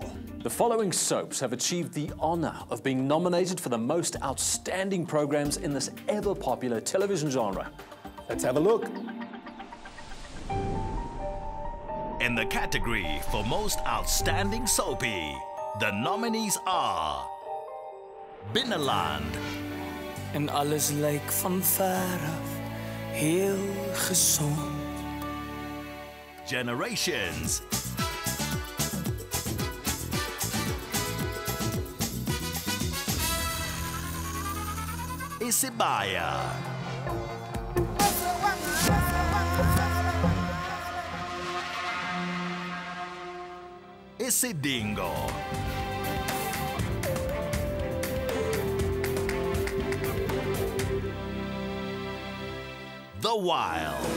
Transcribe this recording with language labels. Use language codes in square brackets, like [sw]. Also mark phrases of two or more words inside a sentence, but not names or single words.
[en] The following soaps have achieved the honor of being nominated for the most outstanding programs in this ever-popular television genre. Let's have a look. In the category for Most Outstanding Soapie, the nominees are Binnenland. [af] En alles lyk van ver af heel gezond. [en] Generations. Isibaya. Isidingo. The Wild.